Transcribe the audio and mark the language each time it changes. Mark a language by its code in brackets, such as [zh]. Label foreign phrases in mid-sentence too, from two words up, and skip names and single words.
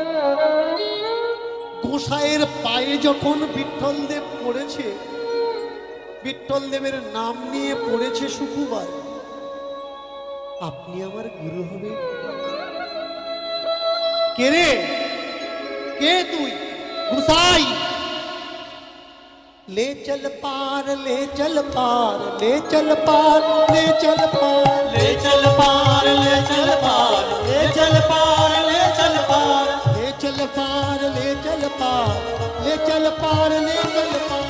[bn] গোসাইয়ের পায়ে যখন বিঠ্ঠলদেব পড়েছে, বিঠ্ঠলদেবের নাম নিয়ে পড়েছে সুকুবাই, আপনি আমার গুরু হবে। কে রে, কে তুই? গোসাই। [hi] ले चल पार, ले चल पार, ले चल पार, ले चल पार, ले चल पार, ले चल पार, ले चल पार, ले चल पार, ले चल पार, ले चल पार, ले चल पार, ले चल पार,